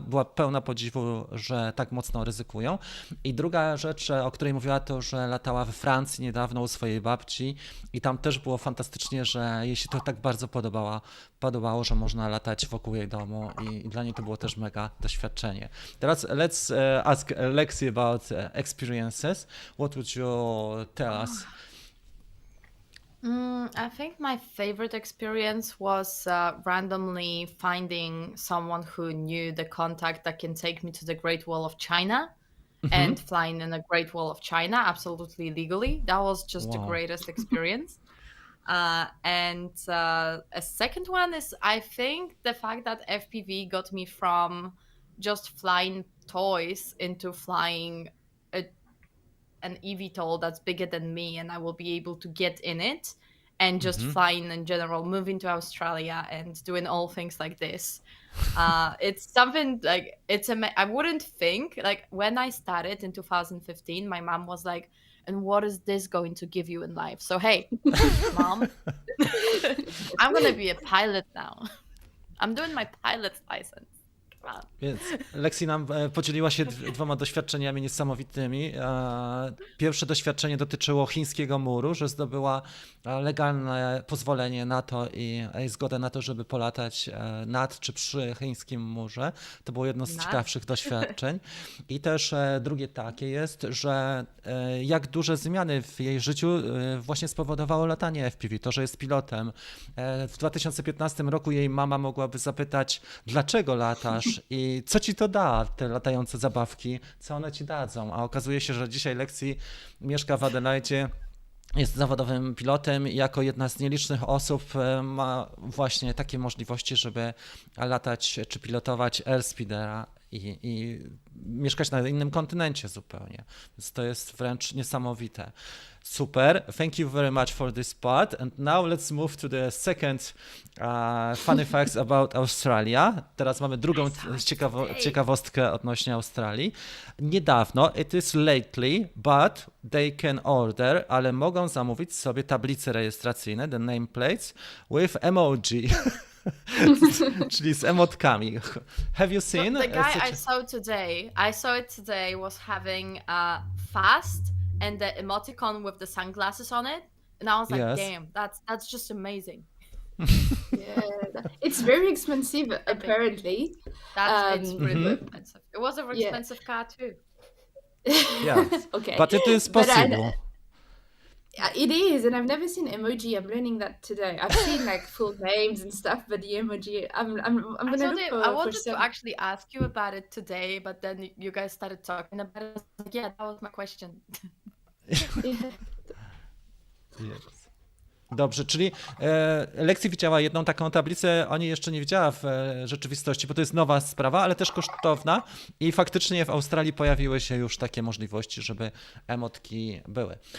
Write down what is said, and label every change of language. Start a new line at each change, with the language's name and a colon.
Polish: Była pełna podziwu, że tak mocno ryzykują. I druga rzecz, o której mówiła, to, że latała we Francji niedawno u swojej babci i tam też było fantastycznie, że jej się to tak bardzo podobało, że można latać wokół jej domu i dla niej to było też mega doświadczenie. Teraz
English: let's ask Lexie about experiences. What would you tell us? I think my favorite experience was randomly finding someone who knew the contact that can take me to the Great Wall of China and flying in the Great Wall of China absolutely legally. That was just the greatest experience. And a second one is, I think, the fact that FPV got me from just flying toys into flying an eVTOL that's bigger than me, and I will be able to get in it and just flying in general, moving to Australia and doing all things like this. It's something like I wouldn't think, like, when I started in 2015, my mom was like, and what is this going to give you in life? So hey, mom, I'm gonna be a pilot now. I'm doing my pilot's license.
Polish: Więc Lexie nam podzieliła się dwoma doświadczeniami niesamowitymi. Pierwsze doświadczenie dotyczyło chińskiego muru, że zdobyła legalne pozwolenie na to i zgodę na to, żeby polatać nad czy przy chińskim murze. To było jedno z ciekawszych doświadczeń. I też drugie takie jest, że jak duże zmiany w jej życiu właśnie spowodowało latanie FPV, to, że jest pilotem. W 2015 roku jej mama mogłaby zapytać, dlaczego latasz i co ci to da, te latające zabawki, co one ci dadzą, a okazuje się, że dzisiaj Lexie mieszka w Adelaidzie, jest zawodowym pilotem i jako jedna z nielicznych osób ma właśnie takie możliwości, żeby latać czy pilotować airspeedera i mieszkać na innym kontynencie zupełnie. Więc to jest wręcz niesamowite.
English: Super, thank you very much for this part. And now let's move to the second funny facts about Australia.
Polish: Teraz mamy drugą ciekawostkę odnośnie Australii. Niedawno,
English: it is lately, but they can order,
Polish: ale mogą zamówić sobie tablice rejestracyjne,
English: the nameplates, with emoji.
Polish: Czyli z emotkami.
English: Have you seen? The guy I saw it today was having fast and the emoticon with the sunglasses on it, and I was like, yes. damn, that's just amazing. Yeah, it's very expensive apparently. It's really expensive. It was a very expensive car too. Yeah, okay, but it is possible. It is, and I've never seen emoji. I'm learning that today. I've seen like full names and stuff, but the emoji, I'm gonna look for. I wanted to actually ask you about it today, but then you guys started talking about it. I was like, yeah, that was my question. Yes.
Polish: Dobrze, czyli Lexie widziała jedną taką tablicę, o niej jeszcze nie widziała w rzeczywistości, bo to jest nowa sprawa, ale też kosztowna i faktycznie w Australii pojawiły się już takie możliwości, żeby emotki były.